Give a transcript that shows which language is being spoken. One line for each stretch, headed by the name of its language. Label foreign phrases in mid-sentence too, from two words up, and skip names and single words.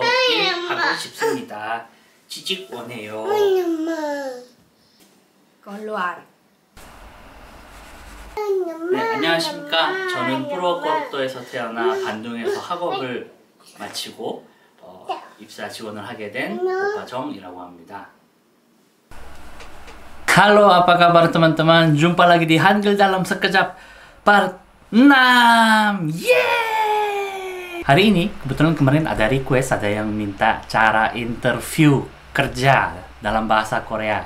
Korean: 일하고 싶습니다. 취직 원해요. 걸로알. 네, 안녕하십니까. 저는 프로골도에서 태어나 반둥에서 학업을 마치고 입사 지원을 하게 된 오빠정이라고 합니다.
Indonesian: Halo, apa kabar teman-teman? Jumpa lagi di Hangul dalam Sekejap part 6. Yeay! Hari ini kebetulan kemarin ada request, ada yang minta cara interview kerja dalam bahasa Korea.